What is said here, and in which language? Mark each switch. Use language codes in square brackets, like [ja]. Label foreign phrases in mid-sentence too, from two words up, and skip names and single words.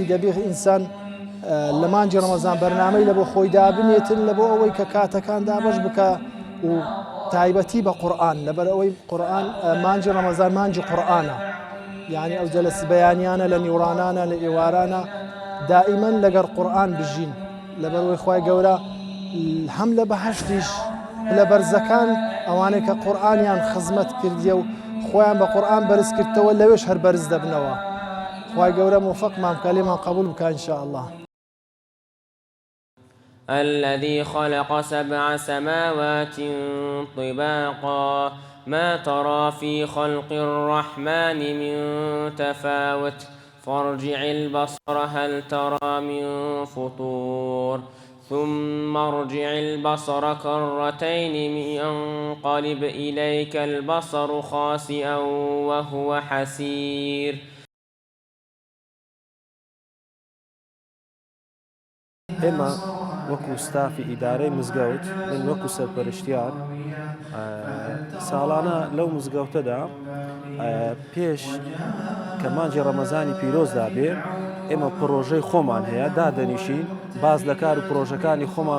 [ckb] دەبێت ئینسان لە مانجی ڕەمەزان بەرنامەی لە بۆ خۆی دابنێتن لە بۆ ئەوەی کە کاتەکان دابش بکە و تایبەتی بە قورئان، لەبەر ئەوەی قورئان مانجی ڕەمەزان مانجی قورئانە، یعنی ئەو جەلەس بەیانیانە لە نیوڕانانە لە ئێوارانە دائیمەن لەگەڵ قورئان بژین، لەبەرەوەی خوای گەورە هەم لە بەهەشتیش لە بەرزەکان ئەوانەی کە قورئانیان خزمەت کردیە و خۆیان بە قورئان بەرز کردەوە لەوێش هەر بەرز دەبنەوە. خوای گەورە موفقمان بکە، لێمان قبول بکە [ar] إن شاء الله. الذي خلق 7 سماوات طباقا ما ترى في خلق الرحمن من تفاوت فارجع البصر هل ترى من فطور ثم ارجع البصر كرتين ينقلب إليك البصر خاسئا وهو حسير. [ckb] ئێمە وەکو ستافی ئیدارەی مزگەوت من وەکو سەرپەرشتیار ساڵانە لەو مزگەوتەدا پێش کە مانجی ڕەمەزانی پیرۆزدا بێ ئێمە پرۆژەی خۆمان هەیە دادەنیشین باز لە کار و پرۆژەکانی خۆمان